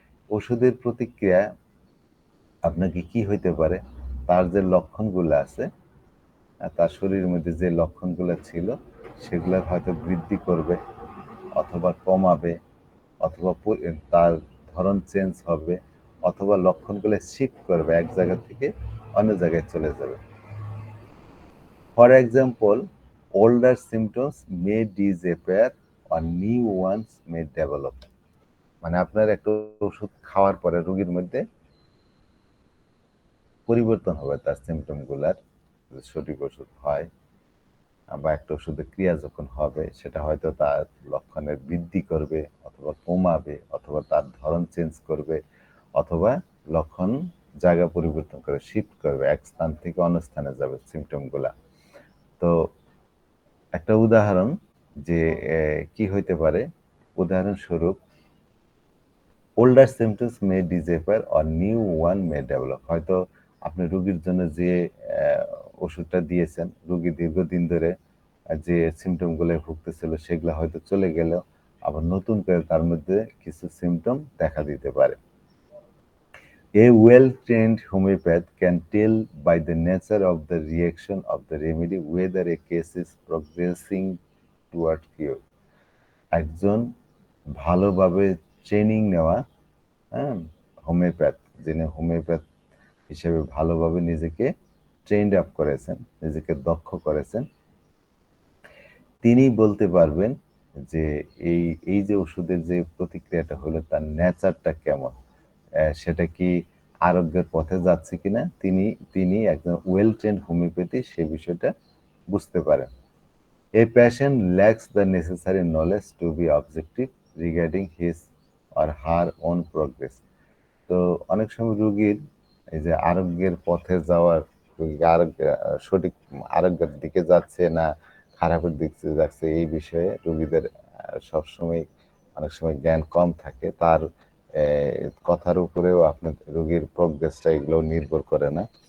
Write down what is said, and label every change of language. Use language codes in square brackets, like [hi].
[bn] ওষুধের প্রতিক্রিয়া আপনাকে কি হইতে পারে, তার যে লক্ষণগুলো আছে, তার শরীরের মধ্যে যে লক্ষণগুলো ছিল সেগুলোর হয়তো বৃদ্ধি করবে অথবা কমাবে, অথবা তার ধরন চেঞ্জ হবে, অথবা লক্ষণগুলো শিফট করবে, এক জায়গা থেকে অন্য জায়গায় চলে যাবে। [en] For example, older symptoms may disappear or new ones may develop। [bn] মানে আপনার একটা ওষুধ খাওয়ার পরে রোগীর মধ্যে পরিবর্তন হবে তার সিমটম গুলার, সঠিক ওষুধ হয় বা একটা ওষুধের ক্রিয়া যখন হবে সেটা হয়তো তার লক্ষণের বৃদ্ধি করবে অথবা কমাবে, অথবা তার ধরন চেঞ্জ করবে, অথবা লক্ষণ জায়গা পরিবর্তন করে শিফট করবে, এক স্থান থেকে অন্য স্থানে যাবে সিমটম গুলা। তো একটা উদাহরণ যে কি হইতে পারে, উদাহরণস্বরূপ [en] Older symptoms may disappear or new one may develop. [bn] হয়তো আপনি রোগীর জন্য যে ওষুধটা দিয়েছেন, রোগী দীর্ঘদিন ধরে যে সিমটমগুলো ভুগতেছিল সেগুলো হয়তো চলে গেলেও আবার নতুন করে তার মধ্যে কিছু সিমটম দেখা দিতে পারে। [en] A well-trained homeopath can tell by the nature of the reaction of the remedy whether a case is progressing toward cure। [bn] একজন ভালোভাবে ট্রেনিং নেওয়া, হ্যাঁ, হোমিওপ্যাথ, যিনি হোমিওপ্যাথ হিসেবে ভালোভাবে নিজেকে ট্রেন্ড আপ করেছেন, নিজেকে দক্ষ করেছেন, তিনি বলতে পারবেন যে এই এই যে ওষুধের যে প্রতিক্রিয়াটা হলো তার নেচারটা কেমন, সেটা কি আরোগ্যের পথে যাচ্ছে কিনা, তিনি তিনি একজন ওয়েল ট্রেন্ড হোমিওপ্যাথি সেই বিষয়টা বুঝতে পারেন। [en] A patient lacks the necessary knowledge to be objective regarding his or her own progress। [bn] তো অনেক সময় রোগীর এই যে আরোগ্যের পথে যাওয়ার, রোগী আরোগ্য সঠিক আরোগ্যের দিকে যাচ্ছে না খারাপের দিকে যাচ্ছে এই বিষয়ে রোগীদের সবসময় অনেক সময় জ্ঞান কম থাকে। তার কথার উপরেও আপনার রোগীর প্রোগ্রেসটা এগুলো নির্ভর করে না।